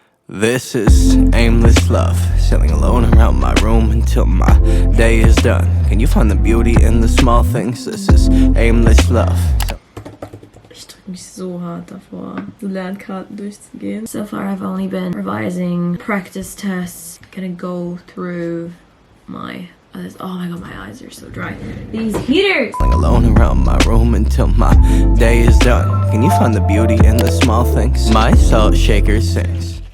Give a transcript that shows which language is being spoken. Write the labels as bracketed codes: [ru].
[en] This is aimless love, sailing alone around my room until my day is done. Can you find the beauty in the small things? This is aimless love. [de] Ich drücke mich so hart davor, so Lernkarten durchzugehen. [en] So far I've only been revising practice tests. Gonna go through my others. Oh my god, my eyes are so dry. These heaters! Sailing alone around my room until my day is done. Can you find the beauty in the small things? My salt shaker sings.